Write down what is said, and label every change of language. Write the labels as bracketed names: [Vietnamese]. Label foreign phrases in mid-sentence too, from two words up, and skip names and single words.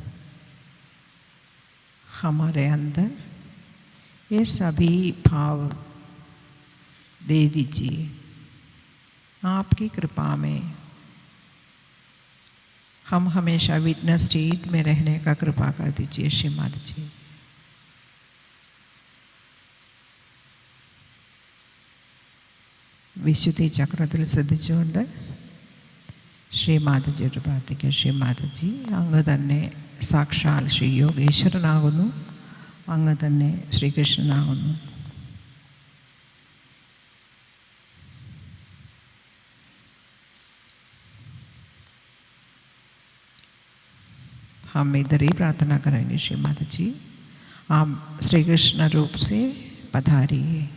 [Hindi] हमारे अंदर ये सभी भाव दे दीजिए. आपकी कृपा में हम हमेशा [English] witness state [Hindi] में रहने का कृपा कर दीजिए. [Malayalam] श्री माता जी വിശുദ്ധി ചക്രത്തിൽ ശ്രദ്ധിച്ചുകൊണ്ട് ശ്രീ മാതാജിയുടെ പ്രാർത്ഥിക്കുക. ശ്രീ മാതാജി അങ്ങ് തന്നെ സാക്ഷാൽ ശ്രീ യോഗേശ്വരനാകുന്നു. അങ്ങ് തന്നെ ശ്രീകൃഷ്ണനാകുന്നു. [Hindi] हम इधर ही प्रार्थना करेंगे. श्री माता जी आप श्री कृष्ण रूप से पधारिए.